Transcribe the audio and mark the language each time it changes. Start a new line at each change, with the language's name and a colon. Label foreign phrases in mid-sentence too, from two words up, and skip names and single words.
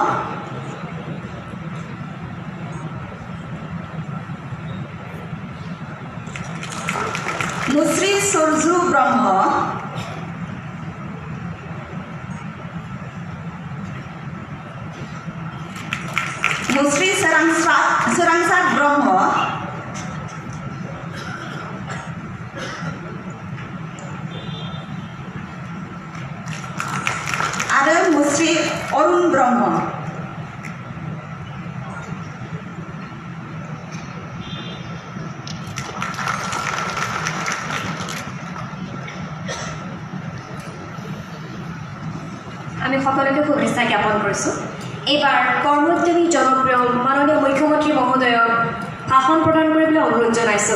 Bodo: मुस्रि सुरजु ब्रह्म मुस्रि सोरांसार ब्रह्म आरो मुस्रि अरुण ब्रह्म
Assamese: আমি সকলোকে শুভেচ্ছা জ্ঞাপন কৰিছোঁ। এইবাৰ কৰ্মোদ্যমী জনপ্ৰিয় মাননীয় মুখ্যমন্ত্ৰী মহোদয়ক ভাষণ প্ৰদান কৰিবলৈ অনুৰোধ জনাইছোঁ।